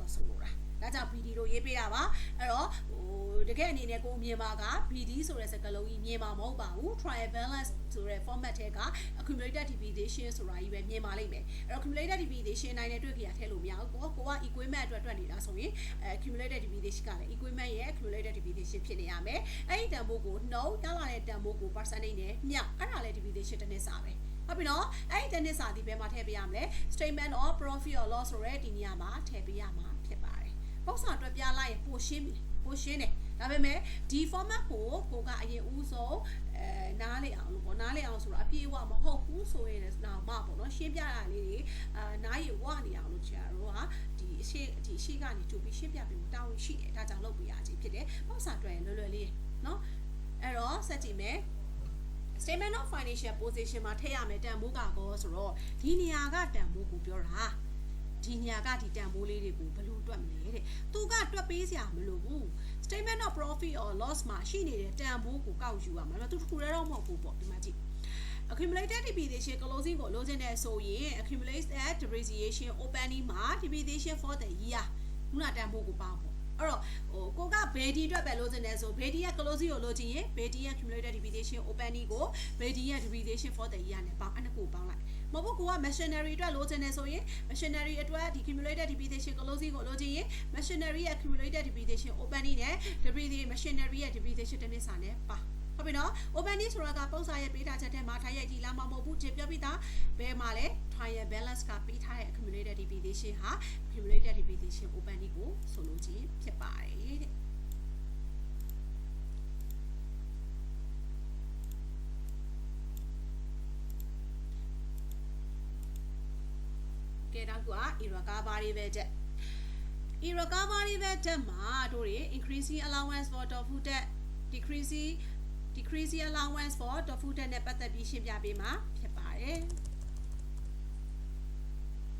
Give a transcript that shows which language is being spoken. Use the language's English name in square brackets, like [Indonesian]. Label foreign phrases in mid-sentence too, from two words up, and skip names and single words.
[Burmese] တော့ဆိုလိုတာဒါကြောင့် BD လို့ရေးပေးတာပါအဲ့တော့တကယ်အနေနဲ့ကိုမြင်ပါက BD ဆိုတဲ့စကားလုံးကြီးမြင်မှာမဟုတ်ပါဘူး [English] trial balance [Burmese] ဆိုတဲ့ format ထဲက [English] accumulated depreciation [Burmese] ဆိုတာကြီးပဲမြင်ပါလိမ့်မယ်အဲ့တော့ [English] accumulated depreciation [Burmese] နိုင်တဲ့တွေ့ကြရထည့်လို့မရဘူးကိုက equipment အတွက်တွက်နေတာဆိုရင် [English] accumulated depreciation [Burmese] ကလည်း equipment ရဲ့ [English] accumulated depreciation [Burmese] ဖြစ်နေရမယ်အဲ့ဒီတန်ဖိုးကိုနှုတ်ရလာတဲ့တန်ဖိုးကို percentage နဲ့မြအဲ့ဒါလည်း depreciation တစ်နှစ်စာပဲဟုတ်ပြီနော်အဲ့ဒီတစ်နှစ်စာဒီဘယ်မှာထည့်ပေးရမလဲ [English] statement of profit or loss [Burmese] ဆိုတဲ့ဒီနေရာမှာထည့်ပေးရမှာဖြစ်ပါတယ်ပေါက်စာတွက်ပြလိုက်ရင်ပိုရှင်းတယ်ဒါပေမဲ့ဒီ format ကိုကအရင်ဦးဆုံးနားလေအောင်လို့ပေါ့နားလေအောင်ဆိုတာအပြည့်အဝမဟုတ်ဘူးဆိုရင်တော့မှပေါ့နော်ရှင်းပြတာလေးတွေနားရဝနေအောင်လို့ကြာတော့ဟာဒီအရှိကနေတူပြီးရှင်းပြပြီးတောင်းရှိတယ်ဒါ ကြောင့်လုပ်ပြရခြင်းဖြစ်တယ်ပေါက်စာတွက်ရင်လွယ်လွယ်လေးနော်အဲ့တော့ဆက်ကြည့်မယ် [English] statement of financial position [Burmese] မှာထည့်ရမယ်တန်ဖိုးကောဆိုတော့ဒီနေရာကတန်ဖိုးကိုပြောတာဒီနေရာကဒီတန်ဖိုးလေးတွေကိုဘယ်လိုတွက်မလဲတဲ့သူကတွက်ပေးစရာမ လိုဘူး [English] statement of profit or loss [Burmese] မှာရှိနေတဲ့တန်ဖိုးကိုကောက်ယူရမှာသူတစ်ခုတည်းတော့မဟုတ်ဘူးပေါ့ဒီမှာကြည့် [English] accumulated depreciation closing [Burmese] ကိုလိုချင်တဲ့ဆိုရင် [English] accumulated depreciation opening [Burmese] မှာ [English] depreciation for the year [Burmese] ခုနတန် ဖိုးကိုပေါင်းပေါ့အဲ့တော့ကိုကဘေဒီအတွက်ပဲလိုချင်တယ်ဆိုဘေဒီရဲ့ closing ကိုလိုချင်ရင်ဘေဒီရဲ့ [English] accumulated depreciation opening [Burmese] ကိုဘေဒီရဲ့ [English] depreciation for the year [Burmese] နဲ့ ပေါင်းအဲ့နှစ်ခုပေါင်းလိုက်မဟုတ်ဘူးကိုက machinery အတွက်လိုချင်တယ်ဆိုရင် machinery အတွက်ဒီ [English] accumulated depreciation closing [Burmese] ကိုလိုချင်ရင် machinery ရဲ့ [English] accumulated depreciation opening [Burmese] နဲ့ [English] depreciation machinery [Burmese] ရဲ့ depreciation တစ်နှစ်စာနဲ့ပါဟုတ်ပြီနော် opening ဆိုတာကပုံစာရဲ့ပေးထားချက်ထဲမှာထားရိုက်ကြည့်လာမှာမဟုတ်ဘူးကြည့်ပြပြီးသားဘယ်မှာလဲ [English] trial balance [Burmese] ကပေးထားတဲ့ [English] accumulated depreciation [Burmese] ဟာ [English] accumulated depreciation opening [Burmese] ကိုဆိုလိုခြင်းဖြစ်ပါတယ်တဲ့ ကဲတော့က [English] irrecoverable debt irrecoverable debt [Burmese] မှာတို့တွေ [English] increasing allowance for doubtful debt decreasing allowance for doubtful debt [Burmese] နဲ့ပတ်သက်ပြီးရှင်းပြပေးမှာဖြစ်ပါတယ်